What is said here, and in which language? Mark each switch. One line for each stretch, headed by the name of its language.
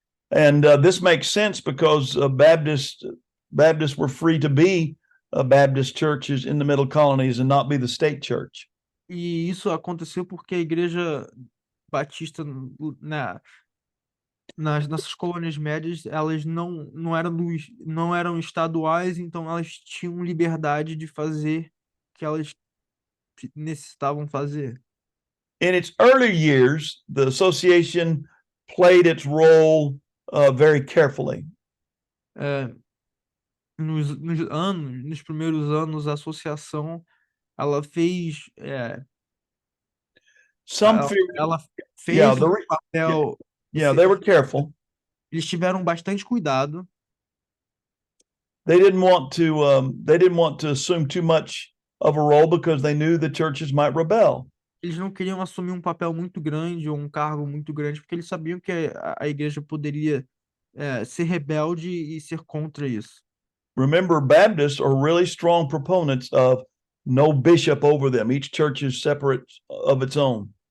English: And this makes sense because Baptists were free to be Baptist churches in the middle colonies and not be the state church.
Portuguese: E isso aconteceu porque a igreja batista nessas colônias médias, elas não eram estaduais, então elas tinham liberdade de fazer o que elas necessitavam fazer.
English: In its early years, the association played its role very carefully.
Portuguese: Nos primeiros anos, a associação ela fez
English: Some
Portuguese: ela fez
English: Yeah,
Portuguese: um papel.
English: they were careful.
Portuguese: Eles tiveram bastante cuidado.
English: They didn't want to assume too much of a role because they knew the churches might rebel.
Portuguese: Eles não queriam assumir um papel muito grande ou um cargo muito grande, porque eles sabiam que a igreja poderia ser rebelde e ser contra isso.
English: Remember, Baptists are really strong proponents of no bishop over them. Each church is separate of its own.